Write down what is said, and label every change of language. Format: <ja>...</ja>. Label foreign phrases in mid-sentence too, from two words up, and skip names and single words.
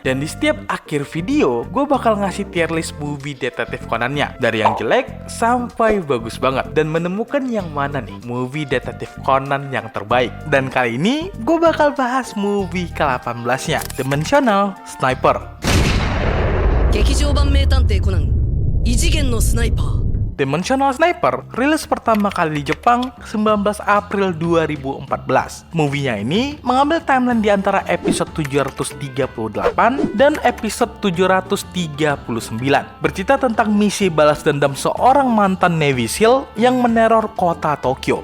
<id>Dan di setiap akhir video, gua bakal ngasih</id> <en>tier list</en> <id>movie detektif Conan-nya dari yang jelek sampai bagus banget dan menemukan yang mana nih movie detektif Conan yang terbaik. Dan kali ini gua bakal bahas movie ke-18-nya, Dimensional Sniper.</id> <ja>劇場版名探偵コナン異次元のスナイパー</ja> <id>Dimensional Sniper rilis pertama kali di Jepang 19 April 2014. Movie-nya ini mengambil timeline di antara episode 738 dan episode 739. Bercerita tentang misi balas dendam seorang mantan Navy SEAL yang meneror kota Tokyo.</id>